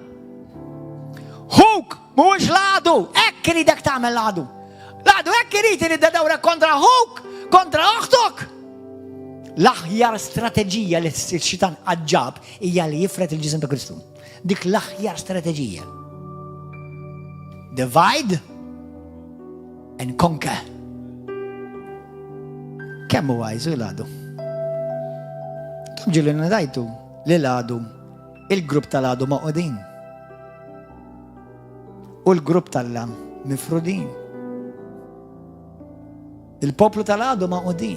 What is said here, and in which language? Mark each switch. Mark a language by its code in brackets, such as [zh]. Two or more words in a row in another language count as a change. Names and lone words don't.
[mt] Huk, mhuwiex l-għadu, hekk iridek tagħmel l-għadu. L-għadu hekk irid iddawrek kontra huk, kontra oħtok. L-aħjar strateġija li x-xitan għaġġab hija li jifret il-ġisem ta' Kristu. Dik l-aħjar strateġija. [en] Divide and conquer. [mt] Kemm huwa għajżu l-għadu? Ġieli ngħidu li l-għadu, il-grupp tal-għadu maqodin. U l-grupp tal-la mifrudin. Il-poplu tal-għadu maqodin.